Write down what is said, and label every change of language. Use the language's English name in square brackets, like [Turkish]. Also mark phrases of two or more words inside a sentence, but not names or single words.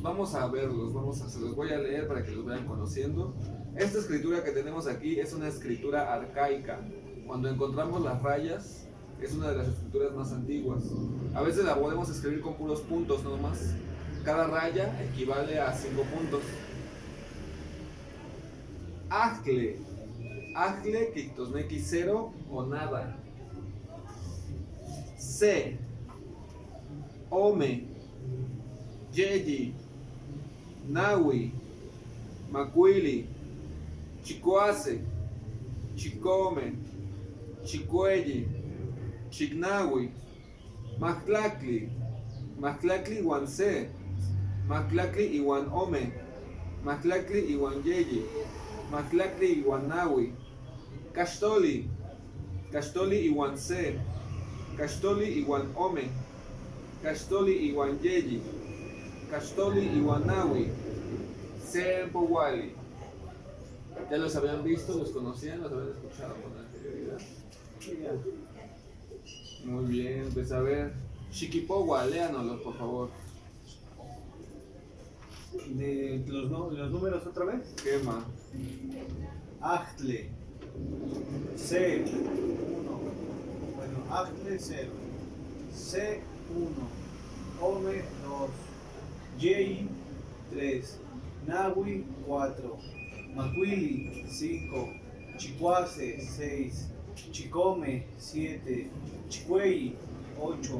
[Spanish] Vamos a verlos, se los voy a leer para que los vayan conociendo. Esta escritura que tenemos aquí es una escritura arcaica. Cuando encontramos las rayas, es una de las escrituras más antiguas. A veces la podemos escribir con puros puntos nomás. Cada raya equivale a 5 puntos. [Nahuatl languages] Ajle. Ajle, Quictosnequi, 0 [Spanish] o nada. [Nahuatl languages] Se. Ome. Yeyi. Nahui. Macuili. Chicoase. Chicome. Chicuelli. Chignahui. Mactlacli. Mactlacli Guanse. Mactlacli Iwan Ome. Mactlactli iwan Yeyi, Mactlactli iwan Nahui, Caxtoli, Caxtoli iwan Se, Caxtoli iwan Ome, Caxtoli iwan Yeyi, Caxtoli iwan Nahui, Sempowali. [Spanish] ¿Ya los habían visto? ¿Los conocían? ¿Los habían escuchado con anterioridad? Muy bien, pues a ver. Xiquipogua, léanoslos por favor. De los números otra vez. [Nahuatl languages] Quema. Ajtle. 0. 1. [Spanish] Bueno, [Nahuatl languages] Ajtle 0. C 1. Ome 2. Yei 3. Nahui 4. Macuili 5. Chicuase 6. Chicome 7. Chicuey 8.